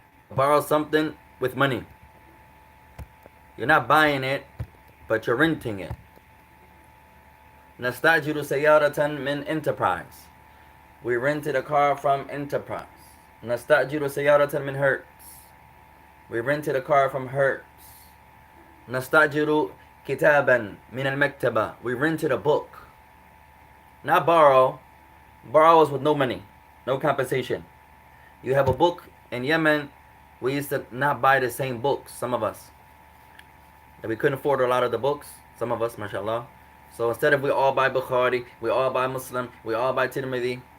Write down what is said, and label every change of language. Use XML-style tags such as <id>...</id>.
<en>Borrow something with money. You're not buying it, but you're renting it.</en> <ar>نستأجر سيارة من Enterprise.</ar> <en>We rented a car from Enterprise.</en> <ar>نستأجر سيارة من Hertz.</ar> <en>We rented a car from Hertz.</en> <ar>نستأجر كتابا من المكتبة.</ar> <en>We rented a book. Not borrow. Borrow is with no money, no compensation. You have a book in Yemen. We used to not buy the same books, some of us. And we couldn't afford a lot of the books, some of us, mashallah. So instead of we all buy Bukhari, we all buy Muslim, we all buy Tirmidhi.</en>